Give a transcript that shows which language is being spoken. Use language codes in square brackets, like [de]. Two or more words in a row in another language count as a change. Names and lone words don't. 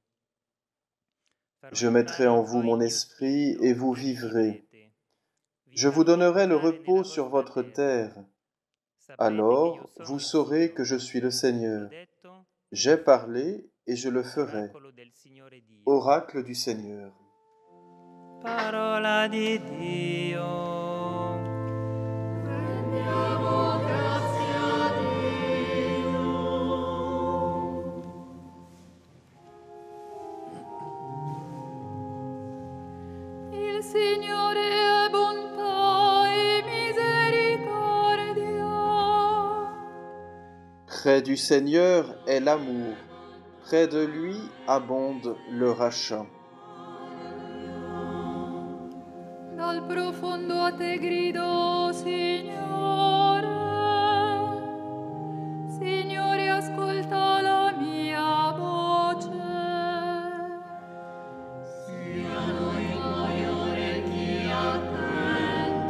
[fr] Je mettrai en vous mon esprit, et vous vivrez. Je vous donnerai le repos sur votre terre. Alors vous saurez que je suis le Seigneur. J'ai parlé et je le ferai. Oracle du Seigneur. [it] Parola di Dio. Rendiamo grazie a Dio. Il Signore è bontà e misericordia. [fr] Près du Seigneur est l'amour, près de lui abonde le rachat. [it] Dal profondo a te grido, Signore. Signore, ascolta la mia voce. Siano i tuoi orecchi attenti